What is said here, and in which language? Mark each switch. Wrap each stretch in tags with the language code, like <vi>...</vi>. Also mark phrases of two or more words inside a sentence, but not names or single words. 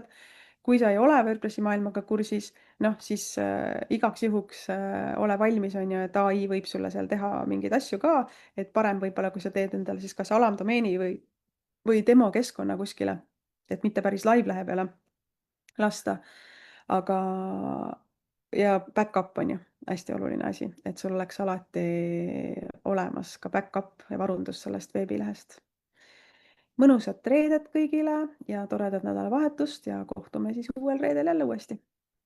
<et>Kui sa ei ole WordPressi maailmaga kursis, noh siis igaks juhuks ole valmis, on ju, et ai võib sulle seal teha mingeid asju ka, et parem võib-olla, kui sa teed endale siis kas alamdomeeni või demokeskkonna kuskile, et mitte päris live-lehe peale lasta. Aga ja back-up on ju hästi oluline asi, et sul oleks alati olemas ka back-up ja varundus sellest veebilehest. Mõnusat reedet kõigile ja toredat nädalavahetust ja kohtume siis uuel reedel jälle uuesti.</et>